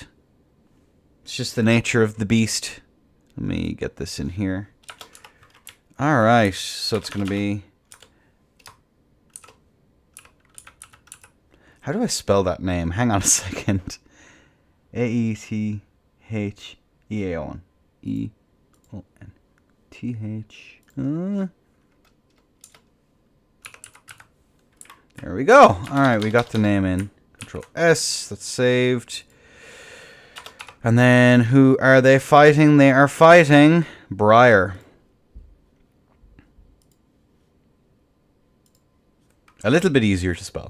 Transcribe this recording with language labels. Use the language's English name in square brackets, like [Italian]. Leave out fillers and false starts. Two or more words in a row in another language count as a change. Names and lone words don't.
[English] It's just the nature of the beast. Let me get this in here. All right, so it's going to be, how do I spell that name? Hang on a second. A-E-T-H-E-A-O-N. E-O-N-T-H. There we go. Alright, we got the name in. Control S. That's saved. And then, who are they fighting? They are fighting Briar. A little bit easier to spell.